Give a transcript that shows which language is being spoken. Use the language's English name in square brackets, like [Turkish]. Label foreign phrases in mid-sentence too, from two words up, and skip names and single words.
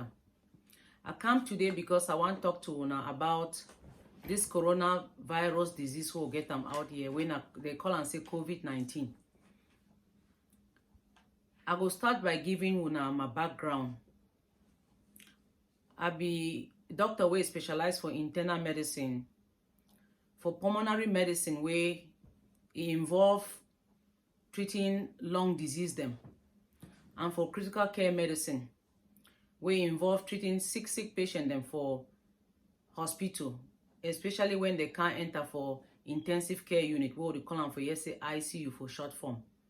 [Nigerian Pidgin] I come today because I want to talk to una about this coronavirus disease wey get am out here when they call and say COVID-19. I go start by giving una my background. I be doctor wey specialize for internal medicine, for pulmonary medicine wey involve treating lung disease them, and for critical care medicine wey involve treating sick patient them for hospital, especially when they can't enter for intensive care unit, what we call them for say ICU for short form.